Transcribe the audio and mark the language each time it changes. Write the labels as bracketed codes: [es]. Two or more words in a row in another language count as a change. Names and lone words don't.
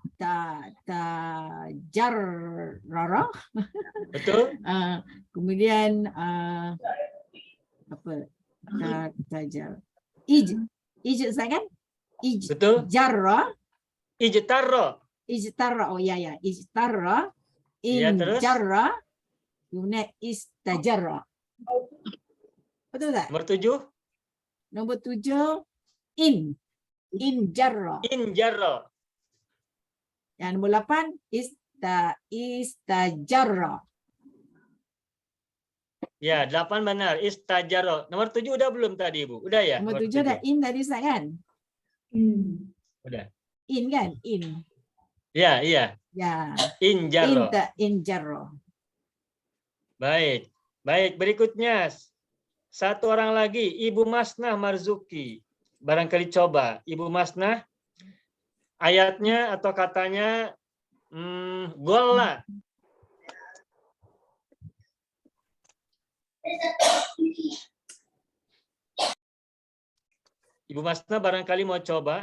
[id] Tajarrah. betul. Kemudian apa? Tajar. Saya kan? Betul. Jarrah. Ijtarro. Ijtarra. Oh ya. Ijtarra. Ya, terus? [ms] Injarra. Kemudian istajarra. Betul tak? [id] Nomor 7. [ms] Nombor 7. Injarra. [id] Injarro. [ms] Yang nombor 8. [id] Istajarra. Ya, 8 benar. Istajaro. Nomor 7 udah belum tadi, Ibu? Udah ya? [ms] Nombor 7 dah in tadi Ustaz kan? [id] Udah. In kan? In. Ya. Ya. Injarro. Injarra. Baik. Berikutnya. Satu orang lagi. Ibu Masnah Marzuki. Barangkali coba. Ibu Masnah. Ayatnya atau katanya golla. Ibu Masnah barangkali mau coba.